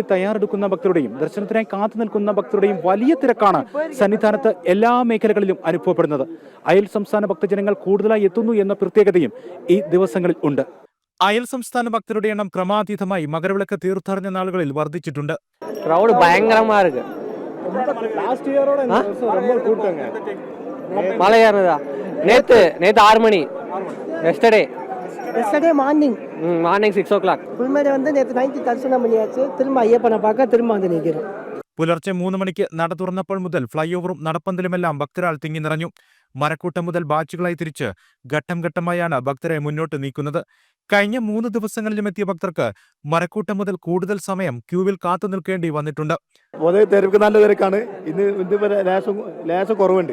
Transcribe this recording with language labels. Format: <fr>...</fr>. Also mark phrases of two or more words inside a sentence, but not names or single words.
<ml>തയ്യാറെടുക്കുന്ന ഭക്തരുടെയും ദർശനത്തിനായി കാത്തു നിൽക്കുന്ന ഭക്തരുടെയും വലിയ തിരക്കാണ് സന്നിധാനത്ത് എല്ലാ മേഖലകളിലും അനുഭവപ്പെടുന്നത്. അയൽ സംസ്ഥാന ഭക്തജനങ്ങൾ കൂടുതലായി എത്തുന്നു എന്ന പ്രത്യേകതയും ഈ ദിവസങ്ങളിൽ ഉണ്ട്. അയൽ സംസ്ഥാന ഭക്തരുടെ എണ്ണം ക്രമാതീതമായി മകരവിളക്ക് തീർത്ഥാടന നാളുകളിൽ വർദ്ധിച്ചിട്ടുണ്ട്.</ml> <ta>க்ரௌட் பயங்கரமா இருக்கு. மலை ஏறுறதா நேத்து 6 மணி</ta> <en>yesterday morning 6 o'clock</en> <ta>புல்மேடு வந்து நேற்று நைட்டு தரிசனம் பண்ணியாச்சு. திரும்ப ஐயப்பனை பார்க்க திரும்ப வந்து நிற்கிறோம்.</ta> <ml>പുലർച്ചെ 3 മണിക്ക് നട തുറന്നപ്പോൾ മുതൽ ഫ്ലൈ ഓവറും നടപ്പന്തലുമെല്ലാം ഭക്തരാൽ തിങ്ങി നിറഞ്ഞു. മരക്കൂട്ടം മുതൽ ബാച്ചുകളായി തിരിച്ച് ഘട്ടം ഘട്ടമായാണ് ഭക്തരെ മുന്നോട്ട് നീക്കുന്നത്. കഴിഞ്ഞ 3 ദിവസങ്ങളിലും എത്തിയ ഭക്തർക്ക് മരക്കൂട്ടം മുതൽ കൂടുതൽ സമയം ക്യൂവിൽ കാത്തു നിൽക്കേണ്ടി വന്നിട്ടുണ്ട്. തിരക്ക് നല്ല തിരക്കാണ്. ഇന്ന് ലേശം കുറവുണ്ട്.</ml>